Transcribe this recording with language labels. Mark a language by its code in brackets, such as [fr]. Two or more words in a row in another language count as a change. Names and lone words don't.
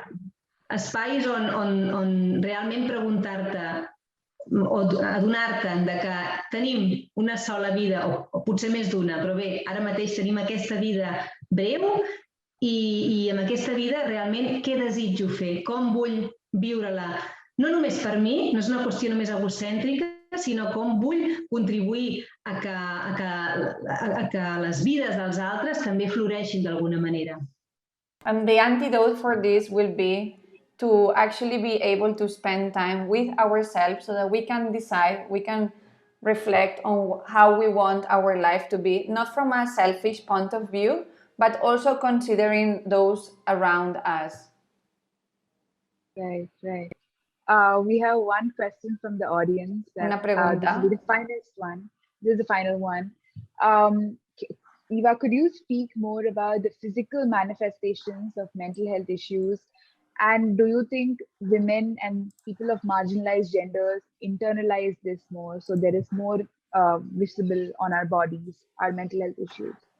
[ca] Espais on realment preguntar-te o adonar-te que tenim una sola vida, o potser més d'una, però bé, ara mateix tenim aquesta vida breu i amb aquesta vida realment què desitjo fer, com vull viure-la. No només per mi, no és una qüestió només egocèntrica, sinó com vull contribuir a que les vides dels altres també floreixin d'alguna manera. [en] And the antidote for this will be to actually be able to spend time with ourselves so that we can decide, we can reflect on how we want our life to be, not from a selfish point of view, but also considering those around us. Right. We have one question from the audience. [ca] Una pregunta. [en] This will be the finest one. This is the final one. Eva, could you speak more about the physical manifestations of mental health issues? And do you think women and people of marginalized genders internalize this more, so there is more visible on our bodies, our mental health issues?